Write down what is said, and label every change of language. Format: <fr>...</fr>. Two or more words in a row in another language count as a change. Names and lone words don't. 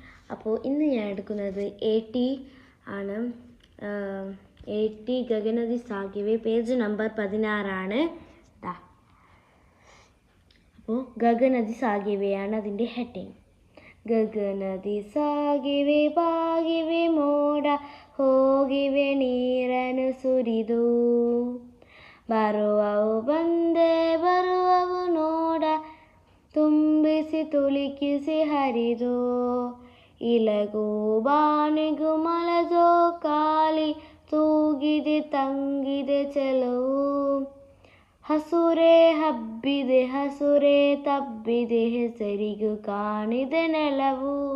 <ml>അപ്പോൾ ഇന്ന് ഞാൻ എടുക്കുന്നത് AT ആണ്. AT ഗഗനതി സാഗിവേ, പേജ് നമ്പർ 16 അപ്പോൾ ഗഗനതി സാഗിവെയാണ് അതിൻ്റെ ഹെഡിങ്.</ml> <kn>ಗಗನದಿ ಸಾಗಿವೆ ಬಾಗಿವೆ ಮೋಡ ಹೋಗಿವೆ ನೀರನ್ನು ಸುರಿದು, ಬರುವವು ಬಂದೆ ಬರುವವು ನೋಡ ತುಂಬಿಸಿ ತುಳುಕಿಸಿ ಹರಿದು, ಇಲಗು ಬಾನಿಗೂ ಮಲಜೋ ಕಾಲಿ ತೂಗಿದೆ ತಂಗಿದೆ ಚೆಲುವು, ಹಸುರೇ ಹಬ್ಬಿದೆ ಹಸುರೇ ತಬ್ಬಿದೆ ಹೆಸರಿಗೂ ಕಾಣಿದೆ ನೆಲವು,</kn>